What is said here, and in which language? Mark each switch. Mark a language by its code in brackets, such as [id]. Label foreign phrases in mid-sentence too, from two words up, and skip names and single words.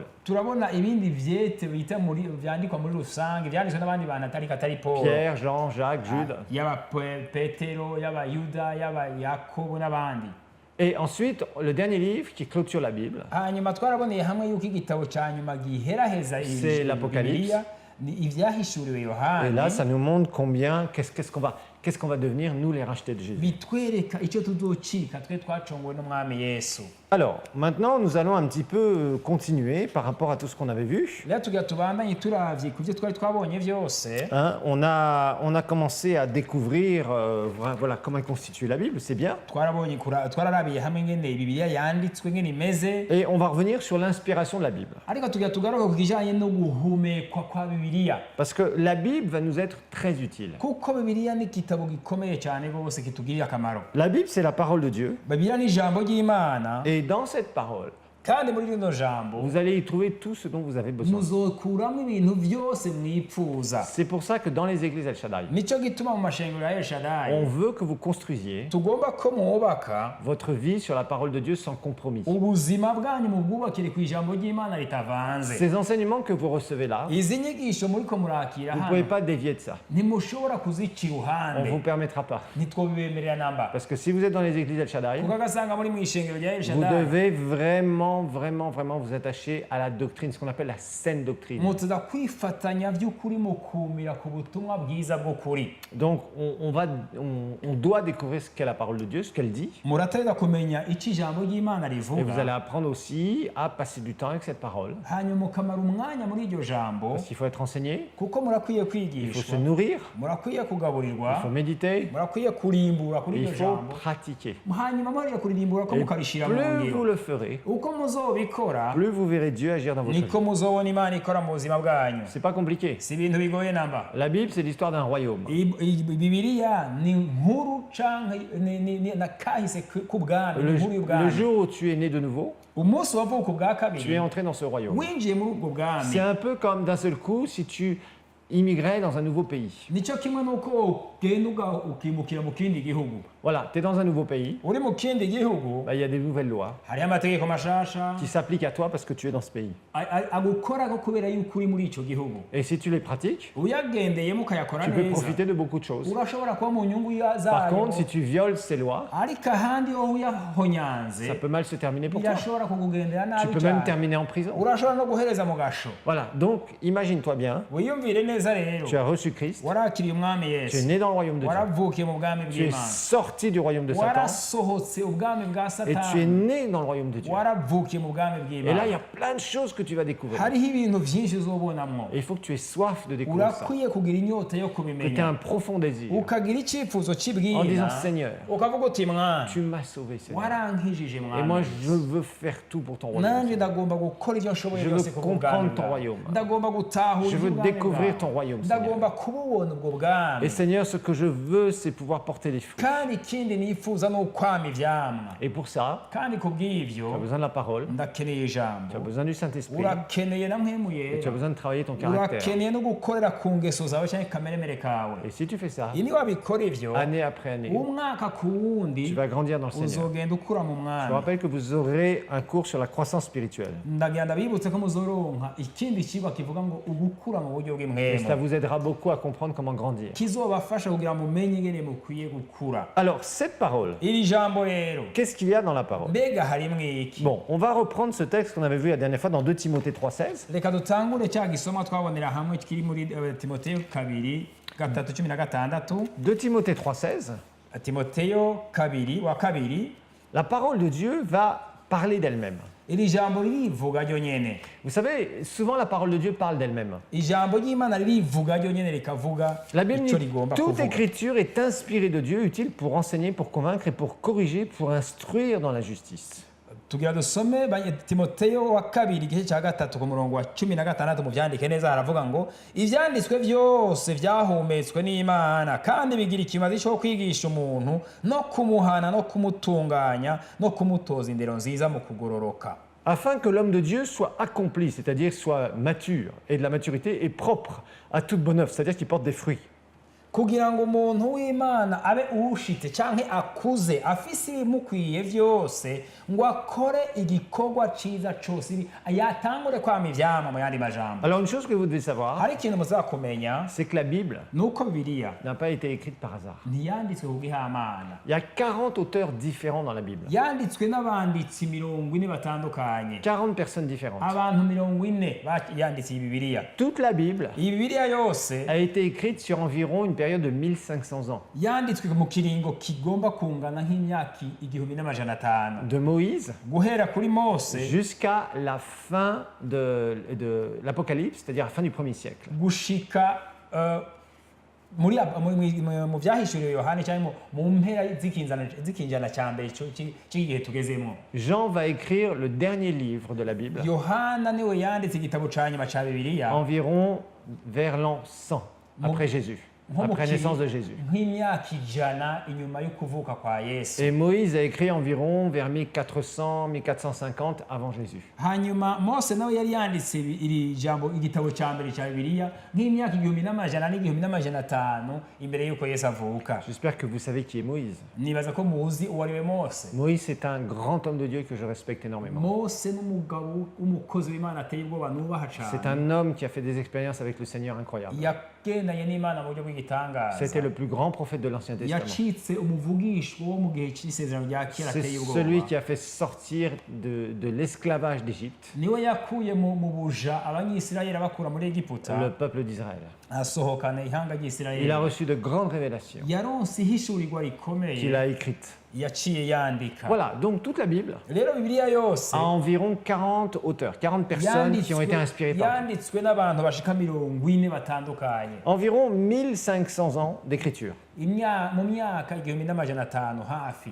[rn] turabona ibindi vyete bita vyandikwa muri rusange vyanditswe n'abandi bantu atari Paulo. Pierre, Jean, Jacques, Jude. yaba Petero, yaba Yuda, yaba Yakobo n'abandi. [fr] Et ensuite, le dernier livre qui clôture la Bible, [rn] hanyuma twaraboneye hamwe yuko igitabo cya nyuma giheraheza [fr] C'est l'Apocalypse. [rn] Bibiliya, ni ivyahishuriwe [fr] et Yohani. là, ça nous montre combien, qu'est-ce qu'on va devenir, nous, les rachetés de Jésus. [rn] bitwereka icyo tuzocika twe twacongowe n'umwami Yesu. [fr] Alors, maintenant, nous allons un petit peu continuer par rapport à tout ce qu'on avait vu. [rn] rero tugira tubandanye turavye ku byo twari twabonye byose. [fr] Hein, on a commencé à découvrir voilà, comment est constituée la Bible, c'est bien. [rn] Twararabiye hamwe ngene Bibiliya yanditswe ngene imeze, [fr] Et on va revenir sur l'inspiration de la Bible. [rn] ariko tugira tugaruka ku kijanye no guhumekwa kwa Bibiliya, [fr] Parce que la Bible va nous être très utile. [rn] kuko Bibiliya ni igitabo gikomeye cyane rwose kitugirira akamaro. [fr] La Bible, c'est la parole de Dieu. [rn] Bibiliya ni ijambo ry'Imana, [fr] Et dans cette parole, [rn] kandi muri rino jambo [fr] vous allez y trouver tout ce dont vous avez besoin. [rn] muzokuramo ibintu byose mwipfuza. [fr] C'est pour ça que dans les églises El Shaddai, [rn] Nico gituma mu mashengero ya El Shaddai [fr] on veut que vous construisiez [rn] tugomba ko mwubaka [fr] votre vie sur la parole de Dieu sans compromis. [rn] ubuzima bwanyu mu bwubakire ku ijambo ry'Imana ritavanze. [fr] Ces enseignements que vous recevez là, [rn] Izi nyigisho muriko murakira [fr] vous ne pouvez [rn] hano [fr] pas dévier de ça. [rn] ntimushobora kuzica [fr] On ne vous [rn] iruhande, [fr] permettra pas. [rn] ntitwobibemerera namba. [fr] Parce que si vous êtes dans les églises El Shaddai, [rn] Kuko agasanga muri mu ishengero rya El [fr] vous Shaddai devez vraiment vous attacher à la doctrine, ce qu'on appelle la saine doctrine. [rn] mutuza kwifatanya by'ukuri mu kumira ku butumwa bwiza bw'ukuri. [fr] Donc on doit découvrir ce qu'est la parole de Dieu, ce qu'elle dit. [rn] Muratarira kumenya icyo ijambo ry'Imana [fr] Et vous [rn] rivuga, [fr] allez apprendre aussi à passer du temps avec cette parole. [rn] hanyuma mukamara umwanya muri iryo jambo, [fr] Parce qu'il faut être enseigné, [rn] kuko murakwiye [fr] il faut se [rn] kwigishwa, [fr] nourrir, [rn] murakwiye [fr] il [rn] kugaburirwa, [fr] faut méditer, [rn] murakwiye kurimbura kuri [fr] et il [rn] iryo [fr] faut [rn] jambo, [fr] pratiquer. [rn] hanyuma mwaje kuririmbura ko [fr] Et [rn] mukarishira mu [fr] plus vous [rn] ngiro. [fr] le ferez, [rn] Uko muzobikora [fr] plus vous verrez Dieu agir dans votre vie. [rn] niko muzobona Imana ikora mu buzima bwanyu. [fr] C'est pas compliqué. [rn] Si ibintu bigoye namba. [fr] La Bible, c'est l'histoire d'un royaume. [rn] Bibiliya ni nkuru canke na kahise k'ubwami, ni nkuru [fr] Le [rn] y'ubwami. [fr] jour où tu es né de nouveau, [rn] Umunsi wavuka ubwa [fr] tu es [rn] kabiri [fr] entré dans ce royaume. [rn] winjiye muri ubwo bwami. [fr] C'est un peu comme d'un seul coup si tu immigrais dans un nouveau pays. [rn] Nicyo kimwe nuko ugenda ukimukira mu kindi gihugu. [fr] Voilà, tu es dans un nouveau pays, [rn] Uri mu kindi gihugu [fr] bah, il y a des nouvelles lois [rn] hariho amategeko mashasha [fr] qui s'appliquent à toi parce que tu es dans ce pays. [rn] agukorako kubera yuko uri muri ico gihugu. [fr] Et si tu les pratiques, [rn] Uyagendeyemo ukayakora [fr] tu peux [rn] neza [fr] profiter de beaucoup de choses. [rn] urashobora kuba mu nyungu [fr] Par contre, si [rn] zayo, [fr] tu violes ces lois, [rn] ariko ahandi ho [fr] ça [rn] uyahonyanze [fr] peut mal se terminer pour toi. [rn] birashobora kukugendera [fr] Tu [rn] nabi [fr] peux même [rn] cyane, [fr] terminer en prison. [rn] urashobora no guhereza mu gasho. [fr] Voilà, donc imagine-toi bien, [rn] Wiyumvire neza rero, [fr] tu as reçu Christ, [rn] warakiriye umwami [fr] tu es Yesu, né dans le royaume de Dieu, [rn] waravukiye mu bwami [fr] tu es [rn] bw'Imana, [fr] sorti du royaume de Satan [rn] warasohotse ubwami bwa [fr] et tu es Satani, né dans le royaume de Dieu. [rn] waravukiye mu bwami [fr] Et là, il y [rn] bw'Imana. [fr] a plein de choses que tu vas découvrir. [rn] Hariho ibintu byinshi uzobonamwo, [fr] Et il faut que tu aies soif de découvrir ça, [rn] urakwiye kugira inyota yo [fr] que tu aies [rn] kubimenya, [fr] un profond désir, [rn] ukagira icyifuzo [fr] en [rn] kibwira, [fr] disant Seigneur, [rn] ukavuga uti mwana [fr] tu m'as sauvé, Seigneur. [rn] warankijije [fr] Et [rn] mwana, [fr] moi, je veux faire tout pour ton royaume. [rn] nanjye ndagomba gukora ibyo nshoboye [fr] Je [rn] byose [fr] veux [rn] ku bwami [fr] comprendre ton [rn] bwawe. [fr] royaume. [rn] Ndagomba gutahura [fr] Je veux [rn] iby'ubwami [fr] découvrir [rn] bwawe. [fr] ton royaume, Seigneur. [rn] Ndagomba kububona ubwo bwami, [fr] Et Seigneur, ce que je veux, c'est pouvoir porter des fruits. [rn] kandi ikindi nifuza ni ukwama ivyamwa, [fr] Et pour ça, [rn] kandi ku [fr] tu [rn] bw'ivyo [fr] as besoin de la parole, [rn] ndakeneye [fr] tu as [rn] ijambo, [fr] besoin du Saint-Esprit, [rn] urakeneye na mpemu [fr] et tu as [rn] yera, [fr] besoin de travailler ton caractère. [rn] urakeneye no gukorera ku ngeso zawe cyangwa kameremere kawe. [fr] Et si tu fais ça, [rn] Iyo wabikora ivyo, [fr] année après année, [rn] umwaka ku wundi [fr] tu vas grandir dans le Seigneur. [rn] uzogenda ukura mu [fr] Je vous [rn] mwami. [fr] rappelle que vous aurez un cours sur la croissance spirituelle. [rn] Ndagenda bibutse ko muzoronka ikindi kigwa kivuga ngo ugukura mu buryo [fr] Et [rn] bw'imwemu, [fr] cela vous aidera beaucoup à comprendre comment grandir. [rn] kizobafasha kugira ngo mumenye ingene mukwiye gukura. [fr] Alors, cette parole, [rn] Iri jambo rero [fr] qu'est-ce qu'il y a dans la parole? [rn] mbega harimwo iki? [fr] Bon, on va reprendre ce texte qu'on avait vu la dernière fois dans 2 Timothée 3,16. [rn] Reka dutangure cya gisoma twabonera hamwe kiri muri Timoteyo 2:16. [fr] 2 Timothée 3,16. [rn] Timoteyo 2:2. [fr] La parole de Dieu va parler d'elle-même. [rn] Iri jambo ririvuga ryo nyene. [fr] Vous savez, souvent la parole de Dieu parle d'elle-même. [rn] Ijambo ry'Imana ririvuga ryo nyene rikavuga [fr] La Bible [rn] icyo [fr] dit [rn] rigomba [fr] toute [rn] kuvuga. [fr] écriture est inspirée de Dieu, utile pour enseigner, pour convaincre et pour corriger, pour instruire dans la justice. [rn] Tugira dusome Timoteyo 2:3 ku murongo wa 16 mu byandike neza haravuga ngo ivyanditswe byose vyahumetswe n'Imana kandi bigira ikimazi cyo kwigisha umuntu no kumuhana no kumutunganya no kumutoza indero nziza mu kugororoka, [fr] Afin que l'homme de Dieu soit accompli, c'est-à-dire soit mature et de la maturité et propre à toute bonne œuvre, c'est-à-dire qu'il porte des fruits. [rn] kugira ngo umuntu w'Imana abe uwushitse canke akuze afise ibimukwiye vyose ngo akore igikorwa ciza cose yatangure kwama ivyama mu yandi majambo. [fr] Alors une chose que vous devez savoir, [rn] Hari ikintu muzakumenya [fr] c'est que la Bible [rn] nuko Bibiliya [fr] n'a pas été écrite par hasard. [rn] ntiyanditswe ku bw'ihamana, [fr] Il y a 40 auteurs différents dans la Bible. [rn] yanditswe n'abanditsi 40 batandukanye, [fr] 40 personnes différentes. [rn] abantu 40 yanditse iyi Bibiliya. [fr] Toute la Bible [rn] Iyi Bibiliya yose [fr] a été écrite sur environ une période de 1500 ans. [rn] yanditswe mu kiringo kigomba kungana nk'imyaka 1500 [fr] De Moïse [rn] guhera kuri Mose [fr] jusqu'à la fin de l'Apocalypse, c'est-à-dire la fin du 1er siècle. [rn] gushika mu byahishuriwe Yohana cyangwa mu mpera z'ikinjana cya mbere cy'igihe tugezemo. [fr] Jean va écrire le dernier livre de la Bible, [rn] Yohana niwe yanditse igitabo cya nyuma cya Bibiliya [fr] environ vers l'an 100 après Jésus. après la naissance de Jésus. [rn] nk'imyaka ijana inyuma y'ukuvuka kwa Yesu. [fr] Et Moïse a écrit environ vers 1400-1450 avant Jésus. [rn] Hanyuma Mose nawe yari yanditse iri jambo igitabo cya mbere cya Bibiliya nk'imyaka 1500 imbere y'uko Yesu avuka. [fr] J'espère que vous savez qui est Moïse. [rn] Nibaza ko muzi uwo ari we Mose. [fr] Moïse, c'est un grand homme de Dieu que je respecte énormément. [rn] Mose n'umugabo w'umukozi w'Imana ateye ubwoba nubaha [fr] C'est [rn] cyane. [fr] un homme qui a fait des expériences avec le Seigneur incroyables. [rn] Yagendanye n'Imana mu buryo bw'igitangaza. [fr] C'était le plus grand prophète de l'Ancien Testament. [rn] Yacitse umuvugishwa wo mu gihe cy'isezerano rya kera [fr] C'est [rn] ateye ubwoba. [fr] celui qui a fait sortir de l'esclavage d'Égypte [rn] niwe yakuye mu buja abanyisirayeli bakura muri Egiputa [fr] le peuple d'Israël. [rn] asohokana ihanga [fr] Il a [rn] ry'Isirayeli. [fr] reçu de grandes révélations [rn] yaronse ihishurirwa [fr] qu'il [rn] rikomeye [fr] a écrites. [rn] yaciye yandika. [fr] Voilà, donc toute la Bible [rn] Rero Bibiliya yose [fr] a environ 40 auteurs, 40 personnes qui ont été inspirées par lui. [rn] yanditswe n'abantu bashika 40 batandukanye. [fr] Environ 1500 ans d'écriture. [rn] Mu myaka 1500 hafi.